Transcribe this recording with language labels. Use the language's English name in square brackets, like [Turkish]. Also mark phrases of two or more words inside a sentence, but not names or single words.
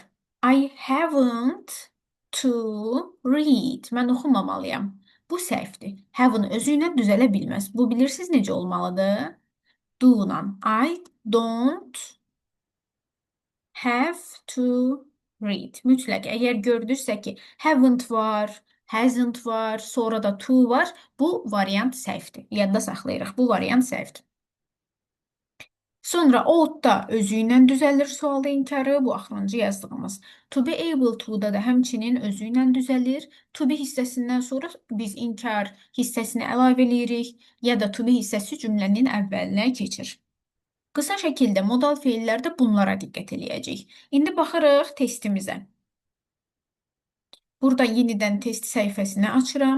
[English] I haven't to read. [Azerbaijani] Mən oxumamalıyam. Bu səhvdir. Have-ın özü ilə düzələ bilməz. Bu bilirsiniz necə olmalıdır? [English] Do-la. I don't have to read. [Azerbaijani] Mütləq. Əgər gördünüzsə ki, haven't var, hasn't var, sonra da to var, bu variant səhvdir. Yadda saxlayırıq. Bu variant səhvdir. Sonra ought da özü ilə düzəlir sualı inkarı, bu axırıncı yazdığımız. [English] To be able to- [Azerbaijani] da da həmçinin özü ilə düzəlir. [English] To be [Azerbaijani] hissəsindən sonra biz inkar hissəsini əlavə edirik, ya da [English] to be [Azerbaijani] hissəsi cümlənin əvvəlinə keçir. Qısa şəkildə modal feillərdə bunlara diqqət eləyəcəyik. İndi baxırıq testimizə. Burada yenidən test səhifəsini açıram.